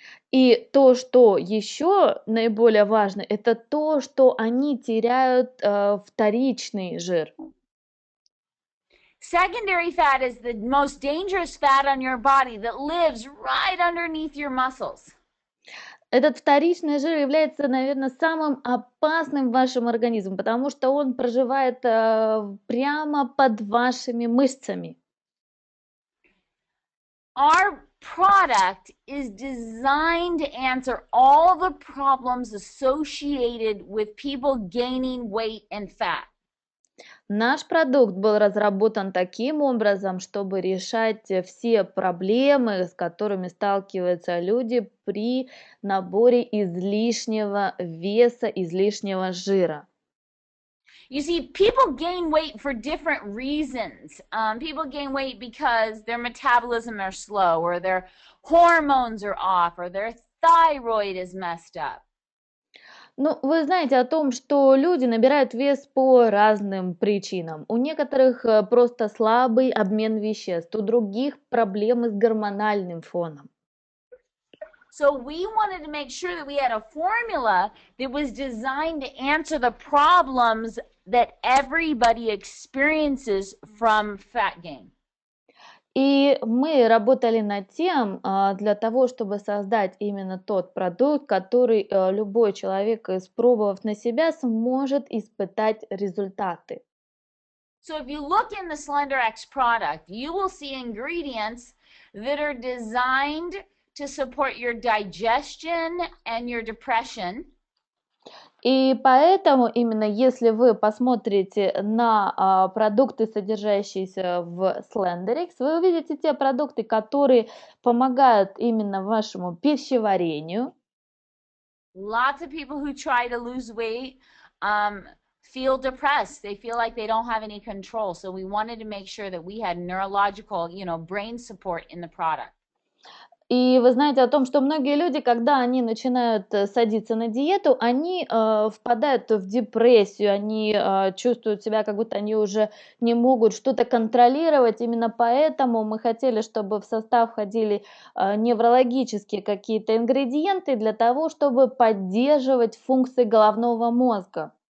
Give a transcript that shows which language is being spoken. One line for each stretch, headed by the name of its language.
Russian: И то, что еще наиболее важно, это то, что они теряют вторичный жир.
English: Secondary fat is the most dangerous fat on your body that lives right underneath your muscles.
Russian: Этот вторичный жир является, наверное, самым опасным в вашем организме, потому что он проживает прямо под вашими мышцами.
English: Our product is designed to answer all the problems associated with people gaining weight and fat.
Russian: Наш продукт был разработан таким образом, чтобы решать все проблемы, с которыми сталкиваются люди при наборе излишнего веса, излишнего жира.
English: You see, people gain weight for different reasons. People gain weight because their metabolism are slow, or their hormones are off, or their thyroid is messed up.
Russian: Ну, вы знаете о том, что люди набирают вес по разным причинам. У некоторых просто слабый обмен веществ, у других проблемы с гормональным фоном.
English: So we wanted to make sure that we had a formula that was designed to answer the problems that everybody experiences from fat gain.
Russian: И мы работали над тем, для того, чтобы создать именно тот продукт, который любой человек, испробовав на себя, сможет испытать результаты.
English: So if you look in the Slenderiix product, you will see ingredients that are designed to support your digestion and your depression.
Russian: И поэтому именно если вы посмотрите на продукты, содержащиеся в Slenderiix, вы увидите те продукты, которые помогают именно вашему пищеварению.
English: Lots of people who try to lose weight feel depressed. They feel like they don't have any control. So we wanted to make sure that we had neurological, brain support in the product.
Russian: И вы знаете о том, что многие люди, когда они начинают садиться на диету, они впадают в депрессию, они чувствуют себя, как будто они уже не могут что-то контролировать. Именно поэтому мы хотели, чтобы в состав входили неврологические какие-то ингредиенты для того, чтобы поддерживать функции головного мозга.